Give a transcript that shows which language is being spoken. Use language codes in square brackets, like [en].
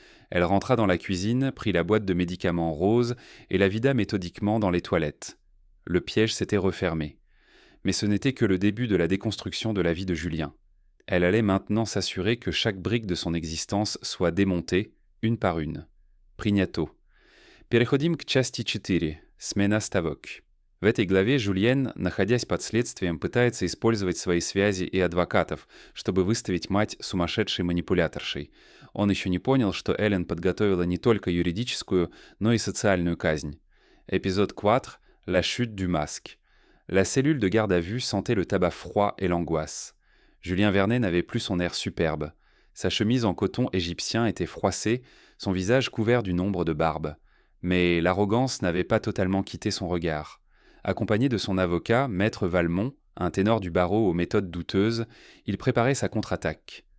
[fr] Elle rentra dans la cuisine, prit la boîte de médicaments rose et la vida méthodiquement dans les toilettes. Le piège s'était refermé. Mais ce n'était que le début de la déconstruction de la vie de Julien. Elle allait maintenant s'assurer que chaque brique de son existence soit démontée, une par une. [ru] Принято. Переходим к части 4. Смена ставок. В этой главе Жюльен, находясь под следствием, пытается использовать свои связи и адвокатов, чтобы выставить мать сумасшедшей манипуляторшей. Он еще не понял, что Эллен подготовила не только юридическую, но и социальную казнь. [fr] Épisode 4. La chute du masque. La cellule de garde à vue sentait le tabac froid et l'angoisse. Julien Vernet n'avait plus son air superbe. Sa chemise en coton égyptien était froissée, son visage couvert d'une ombre de barbe. Mais l'arrogance n'avait pas totalement quitté son regard. Accompagné de son avocat, Maître Valmont, un ténor du barreau aux méthodes douteuses, il préparait sa contre-attaque.